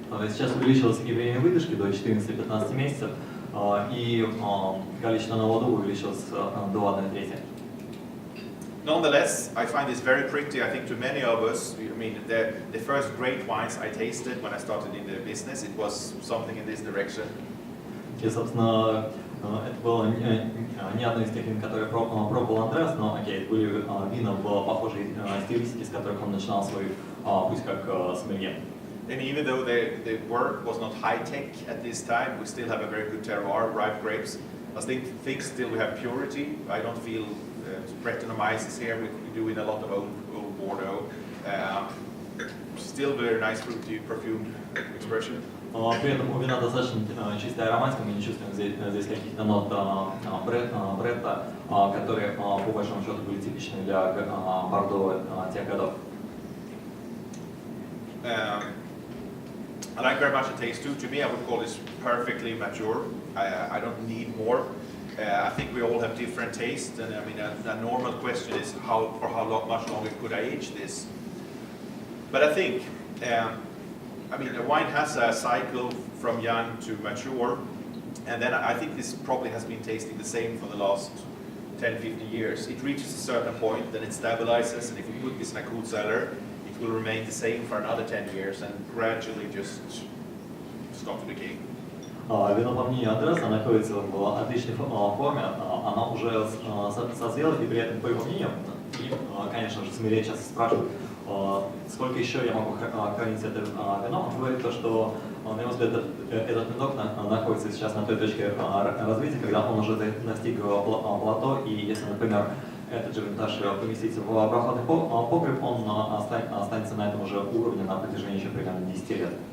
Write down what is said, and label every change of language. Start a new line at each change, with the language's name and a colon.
Russian: Сейчас увеличилось и время выдержки до 14-15 месяцев, и количество нового духа увеличилось до 1/3.
English: Nonetheless, I find this very pretty. I think to many of us, the first great wines I tasted when I started in the business, it was something in this direction.
Russian: И, собственно, это было не одно из тех вин, которые пробовал Андреас, но это были вина в похожей стилистике, с которых он начинал свой путь как sommelier.
English: And even though the work was not high-tech at this time, we still have a very good terroir, ripe grapes. I think still we have purity. I don't feel Brettanomyces here, we do in a lot of old Bordeaux. Still very nice fruity, perfumed expression.
Russian: При этом у вина достаточно чистая ароматика, мы не чувствуем здесь каких-то нот Бретта, которые по большому счету были типичны для Бордо тех годов.
English: I like very much the taste too. To me, I would call this perfectly mature. I don't need more. I think we all have different tastes, and I mean, a normal question is for how much longer could I age this? But I think, I mean, a wine has a cycle from young to mature, and then I think this probably has been tasting the same for the last 10, 50 years. It reaches a certain point, then it stabilizes, and if you put this in a cool cellar, it will remain the same for another 10 years and gradually just stop decaying.
Russian: Вино, по мнению Андреаса, находится в отличной форме, она уже созрела, и при этом, по его мнению, и, конечно же, сомелье часто спрашивают, сколько еще я могу хранить это вино. Он говорит то, что, на его взгляд, этот винок находится сейчас на той точке развития, когда он уже достиг плато, и если, например, этот же винтаж поместить в прохладный погреб, он останется на этом уже уровне на протяжении еще примерно 10 лет.